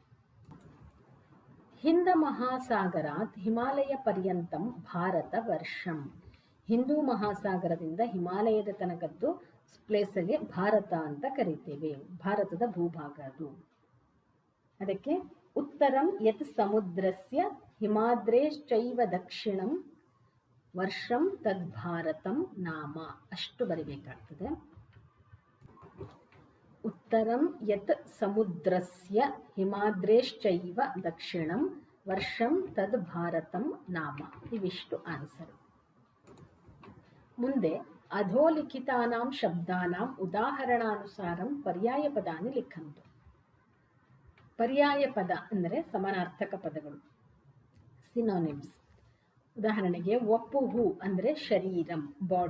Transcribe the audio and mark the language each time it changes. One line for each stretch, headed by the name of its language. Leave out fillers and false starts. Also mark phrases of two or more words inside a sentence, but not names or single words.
Sanskrit: ಹಿಂದ ಮಹಾಸಾಗರಾತ್ ಹಿಮಾಲಯ ಪರ್ಯಂತಂ ಭಾರತ ವರ್ಷಂ.
Kannada: ಹಿಂದೂ ಮಹಾಸಾಗರದಿಂದ ಹಿಮಾಲಯದ ತನಕದ್ದು ಪ್ಲೇಸ್ಗೆ ಭಾರತ ಅಂತ ಕರಿತೇವೆ, ಭಾರತದ ಭೂಭಾಗ ಅದು.
Sanskrit: ಅದಕ್ಕೆ ಉತ್ತರಂ ಯತ್ ಸಮುದ್ರಸ್ಯ ಹಿಮಾದ್ರೇಶ್ಚೈವ ದಕ್ಷಿಣಂ ವರ್ಷಂ ತದ್ ಭಾರತಂ ನಾಮ.
Kannada: ಅಷ್ಟು ಬರಿಬೇಕಾಗ್ತದೆ.
Sanskrit: ಉತ್ತರಂ ಯತ್ ಸಮುದ್ರಸ್ಯ ಹಿಮಾದ್ರೇಶ್ಚೈವ ದಕ್ಷಿಣಂ ವರ್ಷಂ ತದ್ ಭಾರತಂ ನಾಮ.
Kannada: ಇವಿಷ್ಟು ಆನ್ಸರ್.
Sanskrit: ಮುಂದೆ ಅಧೋಲಿಖಿತಾನಾಂ ಶಬ್ದಾನಾಂ ಉದಾಹರಣಾನುಸಾರಂ ಪರ್ಯಾಯ ಪದಾನಿ ಲಿಖಂತು.
Kannada: ಪರ್ಯಾಯ ಪದ ಅಂದರೆ ಸಮಾನಾರ್ಥಕ ಪದಗಳು, ಸಿನೋನಿಮ್ಸ್. ಉದಾಹರಣೆಗೆ ವಪುಹು ಅಂದರೆ ಶರೀರಂ, ಬಾಡಿ.